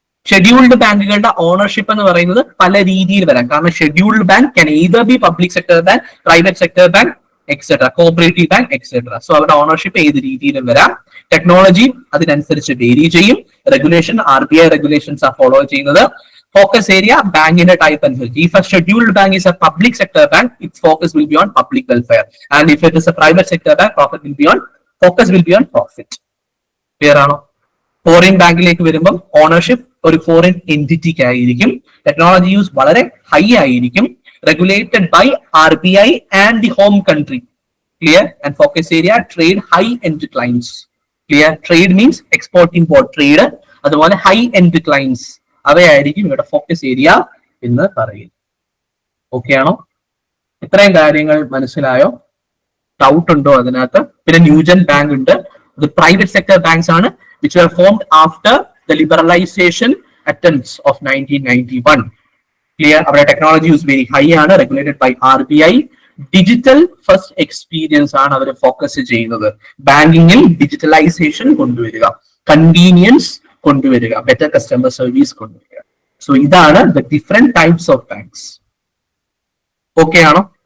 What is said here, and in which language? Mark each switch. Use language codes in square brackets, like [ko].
[ml] Scheduled ബാങ്കുകളുടെ ownership എന്ന് പറയുന്നത് പല രീതിയിൽ വരാം. കാരണം [en] Scheduled bank can either be public sector bank, private sector bank, etcetera, cooperative bank, etcetera. [ml] So അവരുടെ ഓണർഷിപ്പ് ഏത് രീതിയിലും വരാം. ടെക്നോളജി അതിനനുസരിച്ച് വേരി ചെയ്യും. റെഗുലേഷൻ RBI റെഗുലേഷൻസ് ആ ഫോളോ ചെയ്യുന്നത്. ഫോക്കസ് ഏരിയ ബാങ്കിന്റെ ടൈപ്പ് അനുസരിച്ച്. [en] If a scheduled bank is a public sector bank, its focus will be on public welfare. And if it is a private sector bank, focus will be on profit. [ml] Clear ആണോ? Foreign ബാങ്കിലേക്ക് വരുമ്പോൾ ownership ഒരു foreign എൻറ്റിറ്റിക്ക് ആയിരിക്കും. Technology use വളരെ high ആയിരിക്കും. [en] Regulated by RBI and the home country. [ml] Clear? [en] And focus area trade high end clients. Clear? [ml] Trade means export import trade. അതുപോലെ high end clients അവയായിരിക്കും ഇവിടെ focus area എന്ന് പറയുന്നത്. Okay ആണോ? ഇത്രയും കാര്യങ്ങൾ മനസ്സിലായോ? ഡൗട്ട് ഉണ്ടോ അതിനകത്ത്? പിന്നെ ന്യൂജൻ ബാങ്ക് ഉണ്ട്, അത് പ്രൈവറ്റ് സെക്ടർ ബാങ്ക്സ് ആണ്. [en] which were formed after the liberalization attempts of 1991. Clear? Our technology is very high ആണ്, regulated by RBI. [ml] Digital first experience ആണ് അവർ ഫോക്കസ് ചെയ്യുന്നത്. ബാങ്കിങ്ങിൽ ഡിജിറ്റലൈസേഷൻ കൊണ്ടുവരിക, കൺവീനിയൻസ് കൊണ്ടുവരിക, ബെറ്റർ കസ്റ്റമർ സർവീസ് കൊണ്ടുവരിക. So ഇതാണ് [en] The different types of banks. [ml] Okay ആണോ?